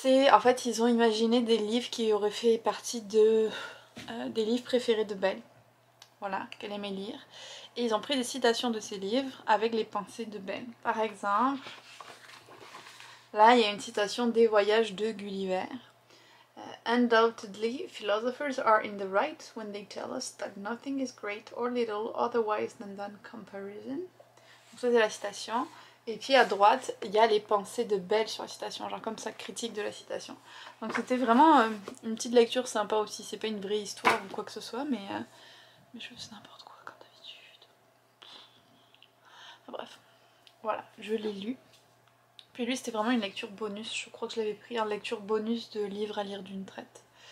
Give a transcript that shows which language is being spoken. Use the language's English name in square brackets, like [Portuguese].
[French] En fait ils ont imaginé des livres qui auraient fait partie des livres préférés de Belle. Voilà, qu'elle aimait lire. Et ils ont pris des citations de ces livres avec les pensées de Ben. Par exemple, là il y a une citation des voyages de Gulliver. [English] Undoubtedly, philosophers are in the right when they tell us that nothing is great or little otherwise than that comparison. [French] Donc ça c'est la citation. Et puis à droite, il y a les pensées de Belle sur la citation, genre comme ça, critique de la citation. Donc c'était vraiment une petite lecture sympa aussi. C'est pas une vraie histoire ou quoi que ce soit, mais je fais n'importe quoi comme d'habitude. Enfin, bref, voilà, je l'ai lu. Puis lui c'était vraiment une lecture bonus, je crois que je l'avais pris en lecture bonus de livre à lire d'une traite.